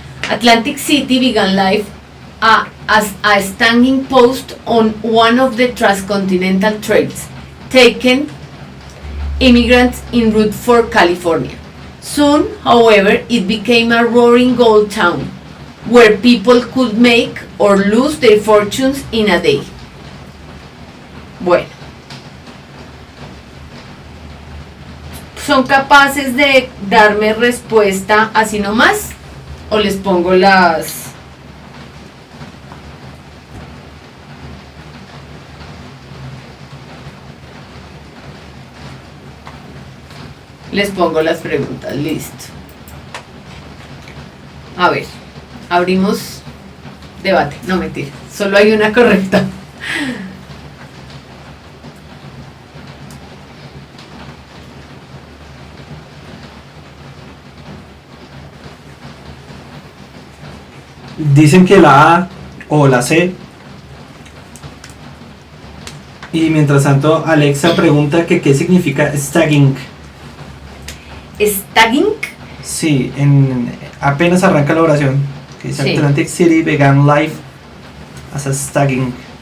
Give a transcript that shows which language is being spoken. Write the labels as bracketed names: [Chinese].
[English] Atlantic City began life as a standing post on one of the transcontinental trails taken immigrants en route for California. Soon, however, it became a roaring gold town where people could make or lose their fortunes in a day. [Spanish] Bueno, ¿son capaces de darme respuesta así nomás? ¿O les pongo las... Les pongo las preguntas, listo. A ver, abrimos debate, no mentira, solo hay una correcta. Dicen que la A o la C. Y mientras tanto, Alexa pregunta que qué significa stagging. ¿Stagging? Sí, apenas arranca la oración. Que dice Sí. [English] Atlantic City began life as a stagging.